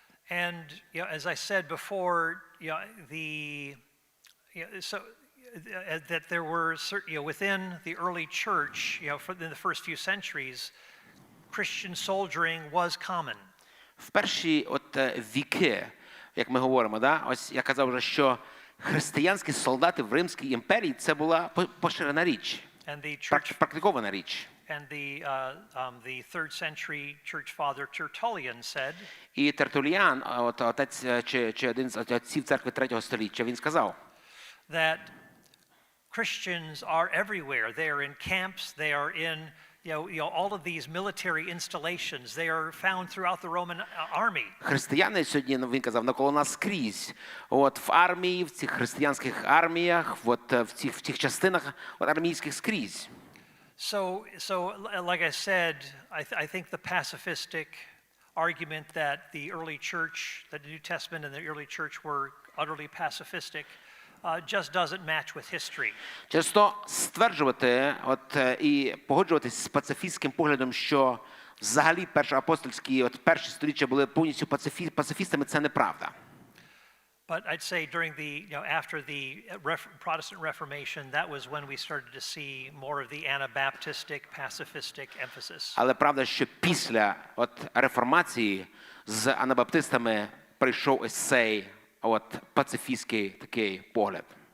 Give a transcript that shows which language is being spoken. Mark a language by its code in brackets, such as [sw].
[en] And as I said before, that there were within the early church, in the first few centuries, Christian soldiering was common. [uk] В перші віки, як ми говоримо, ось я казав вже, що християнські солдати в Римській імперії це була поширена річ, практикована річ. [en] And the 3rd century church father Tertullian said. [uk] І Тертуліан, отець чи один з отців церкви 3 століття, він сказав. [en] That Christians are everywhere. They are in camps. They are in all of these military installations. They are found throughout the Roman army. [uk] Християни сьогодні, він казав, навколо нас скрізь. От в армії, в цих християнських арміях, от в цих частинах армійських скрізь. [en] So like I said, I think the pacifistic argument that the early church, that the New Testament and the early church were utterly pacifistic, just doesn't match with history. [uk] Часто стверджувати і погоджуватись з пацифістським поглядом, що взагалі першоапостольські перші століття були повністю пацифістами, це неправда. [en] But I'd say during after the Protestant Reformation, that was when we started to see more of the Anabaptistic, pacifistic emphasis. [uk] Але правда, що після реформації з анабаптистами прийшов ось цей пацифістський такий погляд.